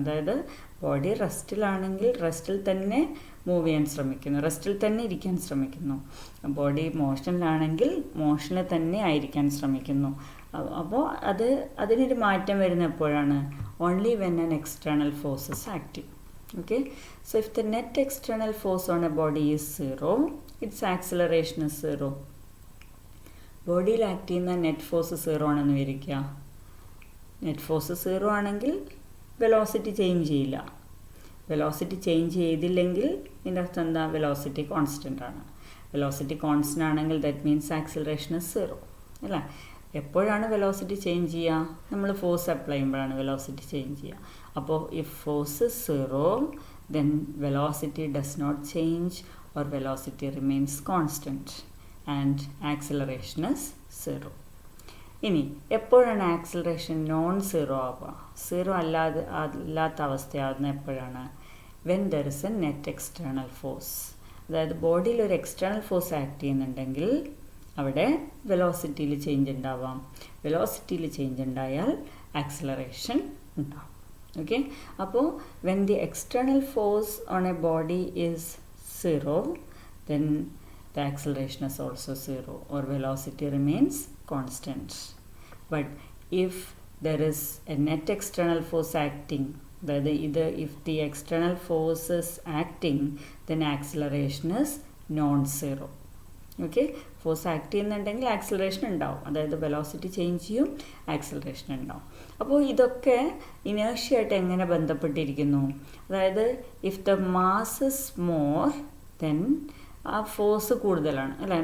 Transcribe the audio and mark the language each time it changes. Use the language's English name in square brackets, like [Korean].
[Malayalam] അതായത് ബോഡി റെസ്റ്റിലാണെങ്കിൽ റെസ്റ്റിൽ തന്നെ മൂവ് ചെയ്യാൻ ശ്രമിക്കുന്നു, റെസ്റ്റിൽ തന്നെ ഇരിക്കാൻ ശ്രമിക്കുന്നു. ബോഡി മോഷനിലാണെങ്കിൽ മോഷനിൽ തന്നെ ആയിരിക്കാൻ ശ്രമിക്കുന്നു. അപ്പോൾ അതിനൊരു മാറ്റം വരുന്ന എപ്പോഴാണ്? [English] Only when an external force is active. Okay, so if the net external force on a body is 0, its acceleration is 0. [Malayalam] ബോഡിയിൽ ആക്ട് ചെയ്യുന്ന നെറ്റ് ഫോഴ്സ് 0 ആണെന്ന് വിചാരിക്കുക. നെറ്റ് ഫോഴ്സ് 0 ആണെങ്കിൽ വെലോസിറ്റി ചേഞ്ച് ചെയ്യില്ല. വെലോസിറ്റി ചേഞ്ച് ചെയ്തില്ലെങ്കിൽ ഇതിൻ്റെ അർത്ഥം എന്താ? വെലോസിറ്റി കോൺസ്റ്റൻ്റ് ആണ്. വെലോസിറ്റി കോൺസ്റ്റൻ്റ് ആണെങ്കിൽ [English] that means acceleration is 0 [Malayalam] അല്ലേ? എപ്പോഴാണ് വെലോസിറ്റി ചേഞ്ച് ചെയ്യുക? നമ്മൾ ഫോഴ്സ് അപ്ലൈ ചെയ്യുമ്പോഴാണ് വെലോസിറ്റി ചേഞ്ച് ചെയ്യുക. [English] അപ്പോൾ if force is 0 then velocity does not change or velocity remains constant and acceleration is 0. [Malayalam] ഇനി എപ്പോഴാണ് ആക്സിലറേഷൻ നോൺ സീറോ ആവുക? സീറോ അല്ലാത്ത അവസ്ഥയാവുന്ന എപ്പോഴാണ്? [English] When there is a net external force. [Malayalam] അതായത് ബോഡിയിൽ ഒരു എക്സ്റ്റേണൽ ഫോഴ്സ് ആക്ട് ചെയ്യുന്നുണ്ടെങ്കിൽ അവിടെ വെലോസിറ്റിയിൽ ചേഞ്ച് ഉണ്ടാവാം. വെലോസിറ്റിയിൽ ചേഞ്ച് ഉണ്ടായാൽ ആക്സിലറേഷൻ ഉണ്ടാവും. [English] Okay, അപ്പോൾ when the external force on a body is 0 then the acceleration is also 0 or velocity remains constant. But if there is a net external force acting, that either if the external force is acting then acceleration is non-zero. [Malayalam] Okay, force act ചെയ്യുന്നുണ്ടെങ്കിൽ acceleration ഉണ്ടാവും, അതായത് velocity change ചെയ്യും, acceleration ഉണ്ടാവും. അപ്പോൾ ഇതൊക്കെ inertia എങ്ങനെ ബന്ധപ്പെട്ടിരിക്കുന്നു? അതായത് [English] if the mass is more then [Malayalam] ആ ഫോഴ്സ് കൂടുതലാണ് അല്ലേ?